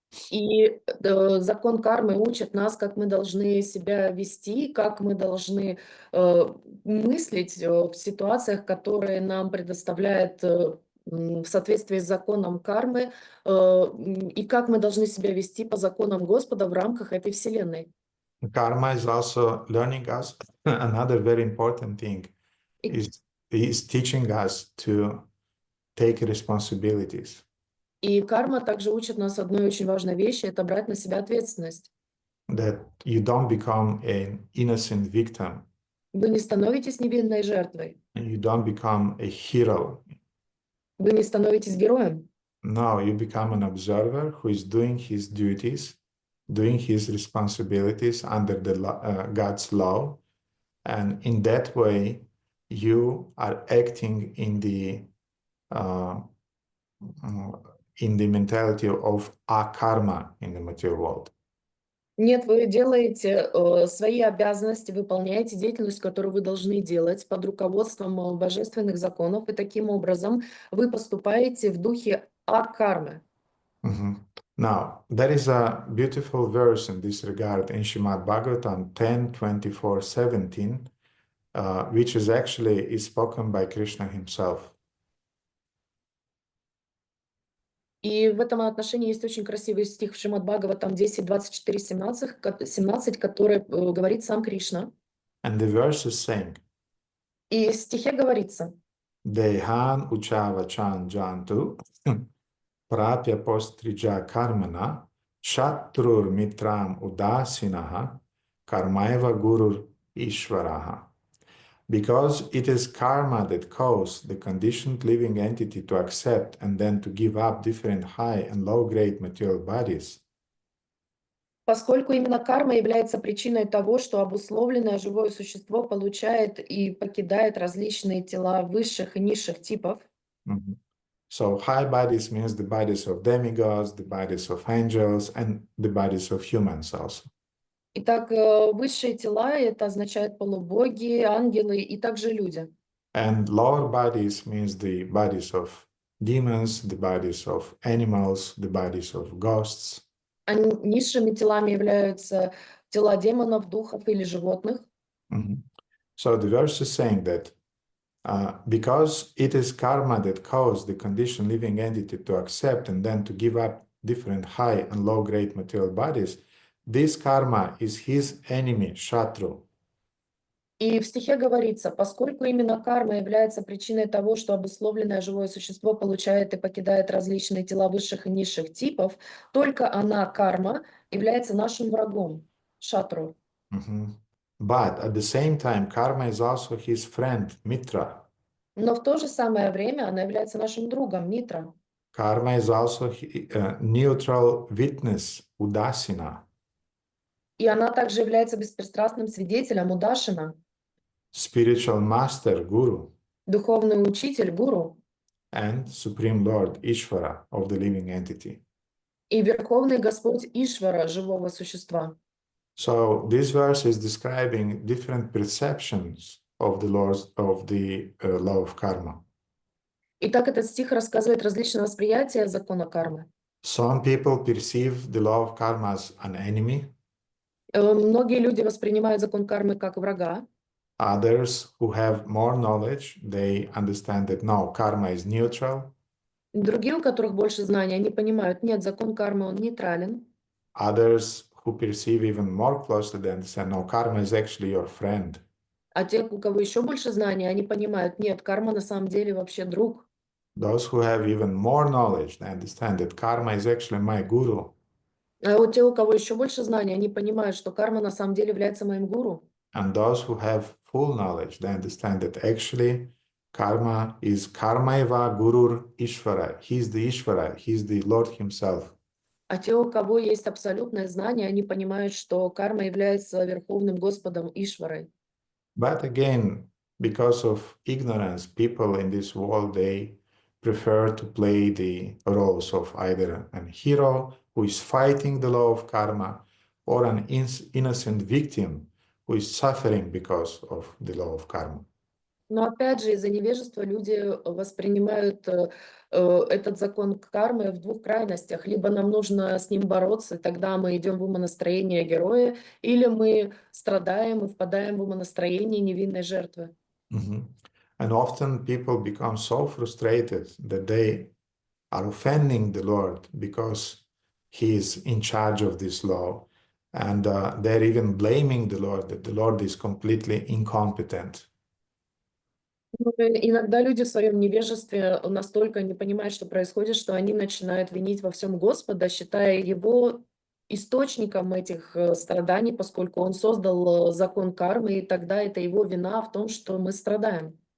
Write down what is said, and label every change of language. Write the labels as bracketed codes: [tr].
[ru] И закон кармы учит нас, как мы должны себя вести, как мы должны мыслить в ситуациях, которые нам предоставляет в соответствии с законом кармы, и как мы должны себя вести по законам Господа в рамках этой вселенной. [en] Karma is also learning us another very important thing [ru] И, [en] is teaching us to take responsibilities, [ru] и карма также учит нас одной очень важной вещи — это брать на себя ответственность. [en] that you don't become an innocent victim, [ru] Вы не становитесь невинной жертвой, [en] you don't become a hero. [ru] вы не становитесь героем. [en] No, you become an observer who is doing his duties, doing his responsibilities under the God's law, and in that way, you are acting uh, in the mentality of karma in the material world. [ru] Нет, вы делаете свои обязанности, выполняете деятельность, которую вы должны делать под руководством божественных законов, и таким образом вы поступаете в духе кармы. [en] Now, there is a beautiful verse in this regard in Srimad Bhagavatam 10:24-17, which is spoken by Krishna himself. [ru] И в этом отношении есть очень красивый стих в Шримад Бхагаватам 10, 24, 17, который говорит сам Кришна. [en] And the verse is saying, [ru] И в стихе говорится: [sa] Dehan uchavachan jantu prapya postrija karmana shatrur mitram udasinaha karmaiva gurur ishvaraha. [en] Because it is karma that caused the conditioned living entity to accept and then to give up different high and low grade material bodies. [ru] Поскольку именно карма является причиной того, что обусловленное живое существо получает и покидает различные тела высших и низших типов. [en] So high bodies means the bodies of demigods, the bodies of angels, and the bodies of humans also. [ru] Итак, высшие тела — это означает полубоги, ангелы и также люди. [en] And lower bodies means the bodies of demons, the bodies of animals, the bodies of ghosts. [ru] А низшими телами являются тела демонов, духов или животных. [en] So the verse is saying that because it is karma that caused the conditioned living entity to accept and then to give up different high and low grade material bodies, this karma is his enemy, Shatru. [ru] И в стихе говорится: поскольку именно карма является причиной того, что обусловленное живое существо получает и покидает различные тела высших и низших типов, только она, карма, является нашим врагом, шатру. [en] But at the same time, karma is also his friend, Mitra. [ru] Но в то же самое время она является нашим другом, Митра. [en] Karma is also neutral witness, Udasina. [ru] И она также является беспристрастным свидетелем, Удашина. [en] Spiritual master, Guru. [ru] Духовный учитель, гуру. [en] And Supreme Lord, Ishvara, of the living entity. [ru] И Верховный Господь Ишвара, живого существа. [en] So this verse is describing different perceptions of the laws of the law of karma. [ru] Итак, этот стих рассказывает различные восприятия закона кармы. [en] Some people perceive the law of karma as an enemy. [ru] Многие люди воспринимают закон кармы как врага. [en] Others who have more knowledge, they understand that no, karma is neutral. [ru] Другие, у которых больше знаний, они понимают: нет, закон кармы, он нейтрален. [en] Others who perceive even more closely, they understand no, karma is actually your friend. [ru] А те, у кого еще больше знаний, они понимают: нет, карма на самом деле вообще друг. [en] Those who have even more knowledge, they understand that karma is actually my guru. [ru] А вот те, у кого еще больше знаний, они понимают, что карма на самом деле является моим гуру. [en] And those who have full knowledge, they understand that actually karma is [sa] karmaiva gurur [en] Ishvara. He's the Ishvara, he's the Lord himself. [ru] А те, у кого есть абсолютное знание, они понимают, что карма является Верховным Господом Ишварой. [en] But again, because of ignorance, people in this world, they prefer to play the roles of either a hero who is fighting the law of karma or an innocent victim who is suffering because of the law of karma. [ru] Но опять же, из-за невежества люди воспринимают этот закон кармы в двух крайностях. Либо нам нужно с ним бороться, тогда мы идем в умонастроение героя, или мы страдаем и впадаем в умонастроение невинной жертвы. Mhm. [en] And often people become so frustrated that they are offending the Lord because He is in charge of this law. And they're even blaming the Lord, that the Lord is completely incompetent. [ru] Ну, иногда люди в своем невежестве настолько не понимают, что происходит, что они начинают винить во всем Господа, считая его источником этих страданий, поскольку он создал закон кармы, и тогда это его вина в том, что мы страдаем.